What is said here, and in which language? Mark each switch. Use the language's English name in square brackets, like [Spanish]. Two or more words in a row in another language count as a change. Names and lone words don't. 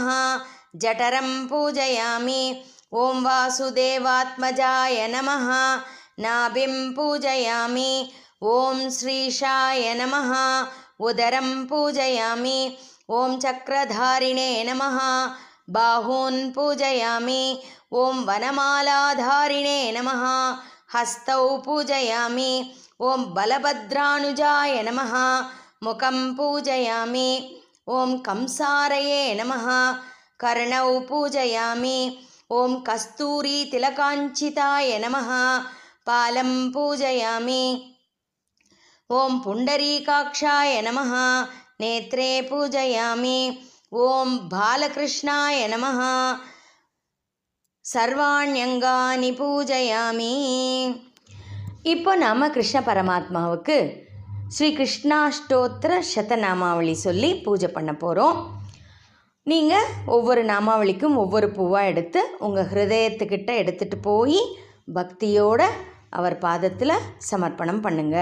[Sanskrit] जठरं पूजयामि. ओम् वासुदेवात्मजाय नमः. नाभिं पूजयामि. ओम् श्रीशाय नमः. उदरं पूजयामि. ओम् चक्रधारिणे नमः. बाहून् पूजयामि. ओम् वनमालाधारिणे नमः. हस्तौ पूजयामि। ॐ बलभद्रानुजाय नमः। मुखं पूजयामि। ॐ कंसारये नमः। कर्णौ पूजयामि। ॐ कस्तूरीतिलकाञ्चिताय नमः। पालं पूजयामि। ॐ पुण्डरीकाक्षाय नमः। नेत्रे पूजयामि। ॐ बालकृष्णाय नमः। सर्वाण्यङ्गानि पूजयामि. [Tamil] இப்போ நாம் கிருஷ்ண பரமாத்மாவுக்கு ஸ்ரீ கிருஷ்ணாஷ்டோத்திர சதநாமாவளி சொல்லி பூஜை பண்ண போகிறோம். நீங்கள் ஒவ்வொரு நாமாவளிக்கும் ஒவ்வொரு பூவாக எடுத்து உங்கள் ஹிருதயத்துக்கிட்ட எடுத்துகிட்டு போய் பக்தியோட அவர் பாதத்தில் சமர்ப்பணம் பண்ணுங்க.